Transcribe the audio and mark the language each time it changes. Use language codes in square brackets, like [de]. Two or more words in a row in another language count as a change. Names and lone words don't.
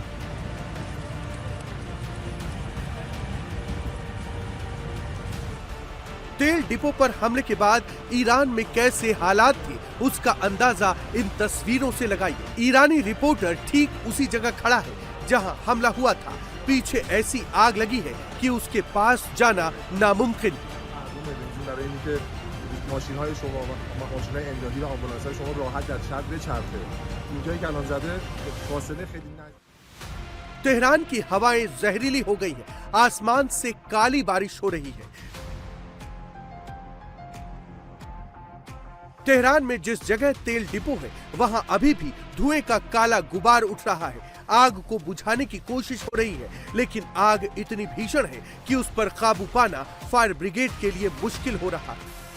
[hi] तेल डिपो पर हमले के बाद ईरान में कैसे हालात थे, उसका अंदाजा इन तस्वीरों से लगाइए। ईरानी रिपोर्टर ठीक उसी जगह खड़ा है जहां हमला हुआ था। पीछे ऐसी आग लगी है कि उसके पास जाना नामुमकिन है। [fa] ماشین‌های شما و ماشین‌های امدادی و آمبولانس‌های شما راحت در شب بچرخه. اینجایی که الان زده فاصله خیلی نزدیک. [hi] तेहरान की हवाएं जहरीली हो गई हैं। आसमान से काली बारिश हो रही है। तेहरान में जिस जगह तेल डिपो है वहां अभी भी धुएं का काला गुबार उठ रहा है। आग को बुझाने की कोशिश हो रही है, लेकिन आग इतनी भीषण है कि उस पर काबू पाना [en] fire brigade [hi] के लिए मुश्किल हो रहा है।